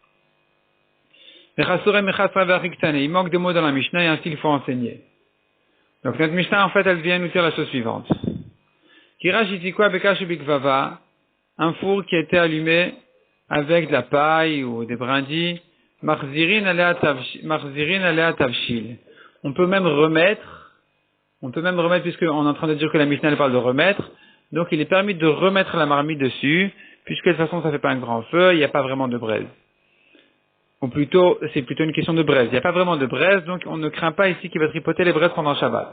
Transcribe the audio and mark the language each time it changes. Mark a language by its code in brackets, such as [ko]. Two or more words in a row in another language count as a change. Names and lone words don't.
[fr] Il manque des mots dans la Mishnah et ainsi il faut enseigner. Donc notre Mishnah en fait elle vient nous dire la chose suivante. Un four qui a été allumé avec de la paille ou des brindilles. [he] מחזירין עליה תבשיל. [fr] On peut même remettre puisqu'on est en train de dire que la Mishnah elle parle de remettre. Donc il est permis de remettre la marmite dessus puisque de toute façon ça fait pas un grand feu, il n'y a pas vraiment de braise. Ou plutôt, c'est plutôt une question de braise. Il n'y a pas vraiment de braise, donc on ne craint pas ici qu'il va tripoter les braises pendant Shabbat.